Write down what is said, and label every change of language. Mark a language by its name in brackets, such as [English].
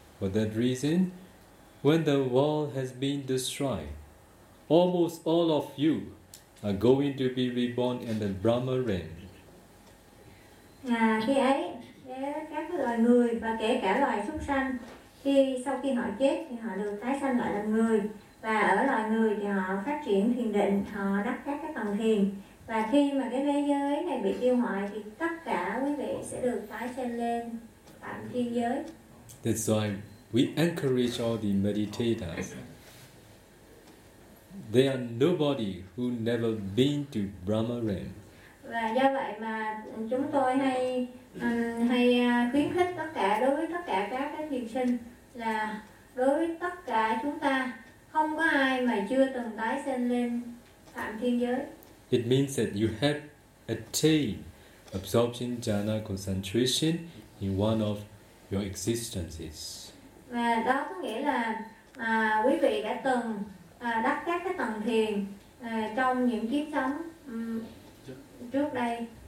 [English] For that reason, when the world has been destroyed, almost all of you are going to be reborn in the Brahma realm. [Vietnamese] À, khi ấy các loài người và kể cả loài súc sanh khi sau khi họ chết thì họ được tái sanh lại làm người, và ở loài người thì họ phát triển thiền định, họ đắc các cái tầng thiền, và khi mà cái thế giới này bị tiêu hoại thì tất cả quý vị sẽ được tái sanh lên phạm thiên giới. [English] That's why we encourage all the meditators. There are nobody who never been to Brahma realm. [Vietnamese] Và do vậy mà chúng tôi hay khuyến khích tất cả, đối với tất cả các cái thiền sinh, là đối với tất cả chúng ta không có ai mà chưa từng tái sinh lên phạm thiên giới. [English] It means that you have attained absorption jhana concentration in one of your existences. [Vietnamese] Và đó có nghĩa là quý vị đã từng đắc các cái tầng thiền trong những kiếp sống trước đây.